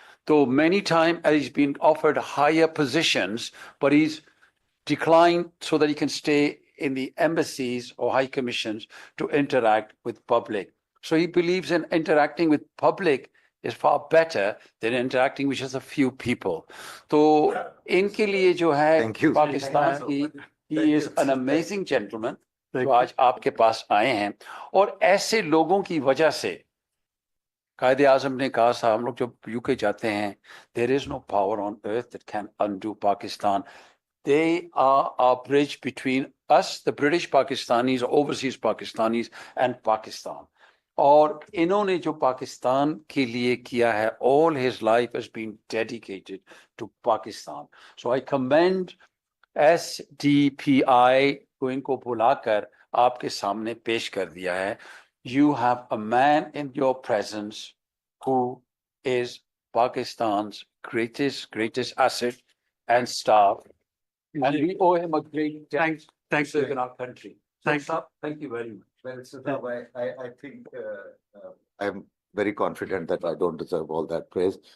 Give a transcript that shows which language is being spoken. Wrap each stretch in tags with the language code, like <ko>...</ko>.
<en>Though many times he's been offered higher positions, but he's declined so that he can stay in the embassies or high commissions to interact with public. So he believes in interacting with public is far better than interacting with just a few people.</en> <hi>तो इनके लिए जो है</hi> <en>Thank you.</en> <hi>Pakistan की,</hi> <en>he is an amazing gentleman</en> <hi>जो आज आपके पास आए हैं, और ऐसे लोगों की वजह से कायदे आजम ने कहा था, हम लोग जब यूके जाते हैं,</hi> <en>there is no power on earth that can undo Pakistan. They are a bridge between us, the British Pakistanis, overseas Pakistanis, and Pakistan.</en> <hi>और इन्होंने जो पाकिस्तान के लिए किया है,</hi> <en>all his life has been dedicated to Pakistan. So I commend SDPI</en> <hi>को इनको बुलाकर आपके सामने पेश कर दिया है.</hi> <en>You have a man in your presence who is Pakistan's greatest asset and star. And we owe him a great debt to serve in our country. Thanks. Thank you very much. Well, Siddharth, I think I'm very confident that I don't deserve all that praise.</en>